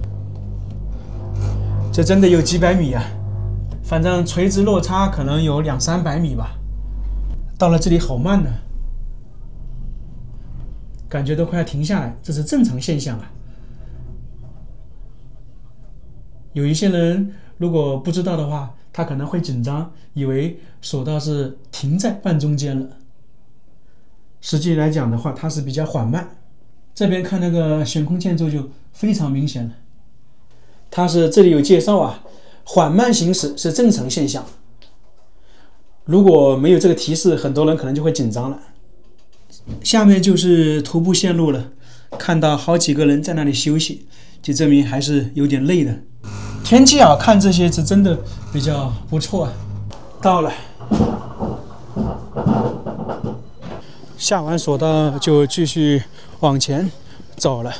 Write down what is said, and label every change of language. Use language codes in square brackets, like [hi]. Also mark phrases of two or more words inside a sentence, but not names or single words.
[zh] 这真的有幾百米啊，反正垂直落差可能有200-300米吧。到了這裡好慢呢，感覺都快要停下來，這是正常現象啊。有一些人如果不知道的話，他可能會緊張，以為索道是停在半中間了。實際來講的話，它是比較緩慢。這邊看那個懸空建築就非常明顯了。它是這裡有介紹啊，緩慢行駛是正常現象。如果沒有這個提示，很多人可能就會緊張了。下面就是徒步線路了，看到好幾個人在那裡休息，就證明還是有點累的。天氣啊，看這些是真的比較不錯啊。到了，下完索道就繼續往前走了。